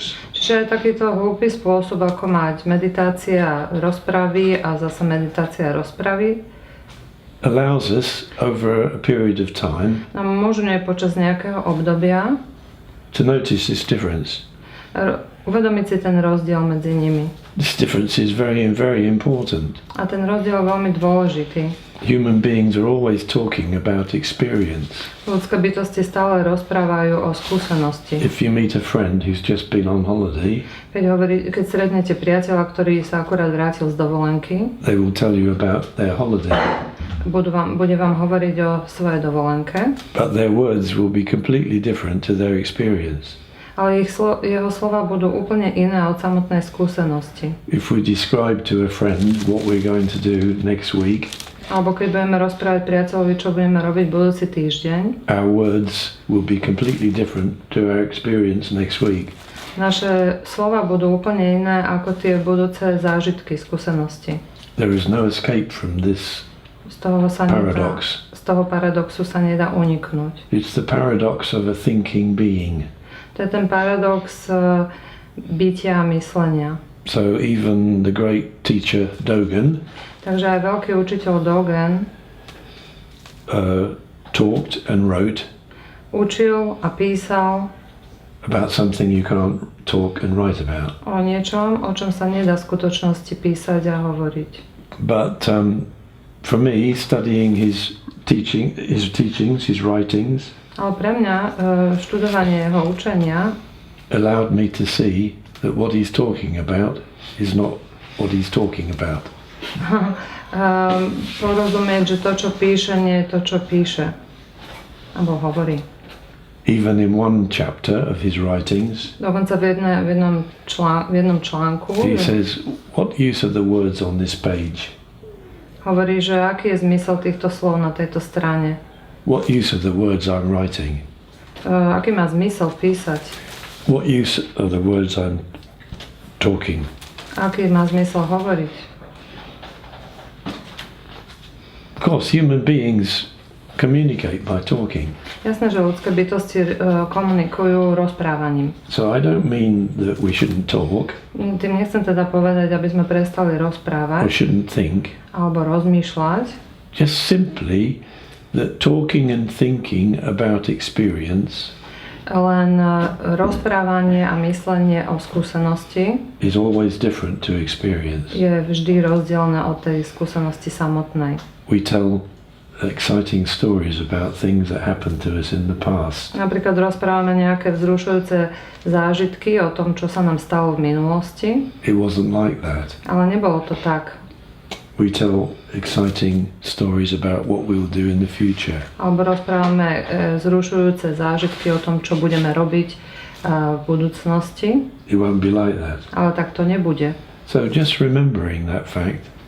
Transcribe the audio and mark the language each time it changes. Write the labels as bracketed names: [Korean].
[Slovak] Čiže je takýto hlúpy spôsob, ako mať meditácia, rozpravy a zase meditácia, rozpravy. [English] Allows us over a period of time [Slovak] nám umožňuje počas nejakého obdobia [English] to notice this difference. [Slovak] Uvedomiť si ten rozdiel medzi nimi. [English] This difference is very, very important. [Slovak] A ten rozdiel je veľmi dôležitý. [English] Human beings are always talking about experience. [Slovak] Ľudské bytosti stále rozprávajú o skúsenosti. [English] If you meet a friend who's just been on holiday, [Slovak] keď stretnete priateľa, ktorý sa akurát vrátil z dovolenky, [English] they will tell you about their holiday. [Slovak] Bude vám hovoriť o svojej dovolenke. [English] But their words will be completely different to their experience. [Slovak] Ale jeho slova budú úplne iné od samotnej skúsenosti. [English] If we describe to a friend what we're going to do next week, [Slovak] alebo keď budeme rozprávať priateľovi, čo budeme robiť budúci týždeň, [English] our words will be completely different to our experience next week. [Slovak] Naše slova budú úplne iné ako tie budúce zážitky, skúsenosti. [English] There is no escape from this paradox. [Slovak] Z toho paradoxu sa nedá uniknúť. [English] It's the paradox of a thinking being. [Slovak] To je ten paradox bytia a myslenia. [English] So even the great teacher Dogen, [Slovak] takže aj veľký učiteľ Dogen [English] talked and wrote [Slovak] učil a písal [English] about something you can't talk and write about. [Slovak] O niečom, o čom sa nedá v skutočnosti písať a hovoriť. [English] But for me, studying his teachings, his writings, [Slovak] ale pre mňa študovanie jeho učenia [English] allowed me to see that what he's talking about is not what he's talking about. [Slovak] Porozumieť, že to, čo píše, nie je to, čo píše. Alebo hovorí. [English] Even in one chapter of his writings, [Slovak] dokonca v jednom článku [English] he says, what use are the words on this page? [Slovak] Hovorí, že aký je zmysel týchto slov na tejto strane. [English] What use are the words I'm writing? [Slovak] Aký má zmysel písať? [English] What use are the words I'm talking? [Slovak] Aký má zmysel hovoriť? [English] Of course, human beings communicate by talking. [Slovak] Jasné, že ľudské bytosti komunikujú rozprávaním. [English] So I don't mean that we shouldn't talk. [Slovak] Tým nechcem teda povedať, aby sme prestali rozprávať. [English] Or shouldn't think. [Slovak] Alebo rozmýšľať. [English] Just simply that talking and thinking about experience [Slovak] len rozprávanie a myslenie o skúsenosti [English] is always different to experience. [Slovak] Je vždy rozdielne od tej skúsenosti samotnej. [English] We tell exciting stories about things that happened to us in the past. [Slovak] Napríklad rozprávame nejaké vzrušujúce zážitky o tom, čo sa nám stalo v minulosti. [English] It wasn't like that. [Slovak] Ale nebolo to tak. [English] We tell exciting stories about what we'll do in the future. [Slovak] Alebo rozprávame vzrušujúce zážitky o tom, čo budeme robiť v budúcnosti. [English] It won't be like that. [Slovak] Ale tak to nebude. [English] So just remembering that fact.